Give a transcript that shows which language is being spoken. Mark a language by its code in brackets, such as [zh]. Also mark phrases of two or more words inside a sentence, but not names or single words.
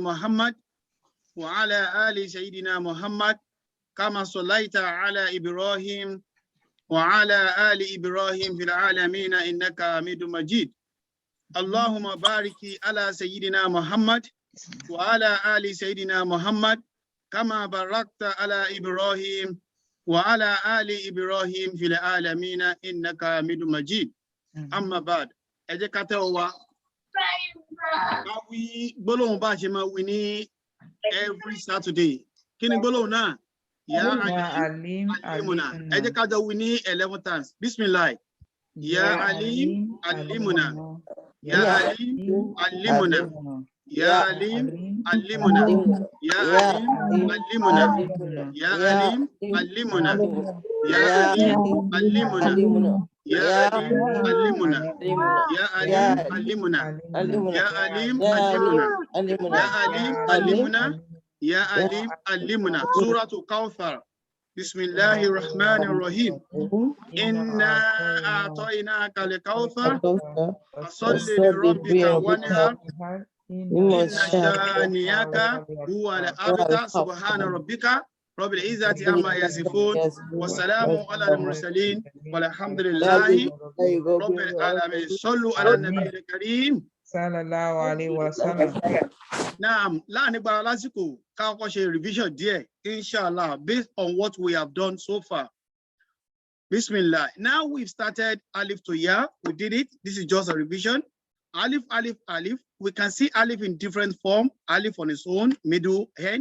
[ar] محمد وعلى آل سيدنا محمد كما صليت على إبراهيم وعلى آل إبراهيم في العالمين إنك حميد مجيد اللهم بارك على سيدنا محمد وعلى آل سيدنا محمد كما باركت على إبراهيم وعلى آل إبراهيم في العالمين إنك حميد مجيد أما بعد أجكتوا [yo] we gbólóhùn bá ṣe máa wí ní [en] every Saturday [yo] kí ni gbólóhùn náà [ar] يا عليم علمنا [yo] ẹ jẹ́ ká jọ wí ní [en] 11 times [ar] بسم الله يا عليم علمنا يا عليم علمنا يا عليم علمنا يا عليم علمنا يا عليم علمنا يا عليم علمنا يا عليم علمنا يا عليم علمنا يا عليم علمنا يا عليم علمنا يا عليم علمنا سورة الكوثر بسم الله الرحمن الرحيم إنا أعطيناك الكوثر فصل لربك وانحر إن شانئك هو الأبتر سبحان ربك رب العزة عما يصفون وسلام على المرسلين والحمد لله رب العالمين صلوا على النبي الكريم صلى الله عليه وسلم. [en] Now, revision there, inshallah, based on what we have done so far. Bismillah. Now we've started Alif to Ya. We did it. This is just a revision. Alif, Alif, Alif. We can see Alif in different form. Alif on its own, middle, hand.